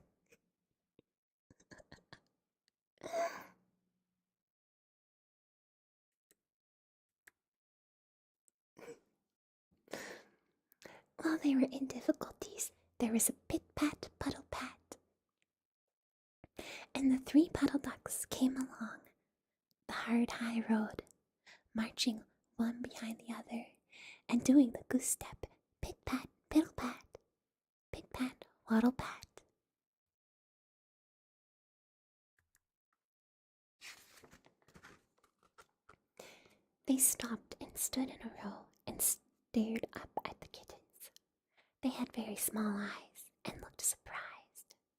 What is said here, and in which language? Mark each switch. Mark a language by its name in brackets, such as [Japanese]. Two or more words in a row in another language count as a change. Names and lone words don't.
[English] While they were in difficulties, there was a pit-pat, puddle-pat, and the 3 puddle ducks came along the hard high road, marching one behind the other, and doing the goose step, pit-pat, piddle-pat, pit-pat, waddle-pat. They stopped and stood in a row and stared up at the kittens. They had very small eyes and looked surprised.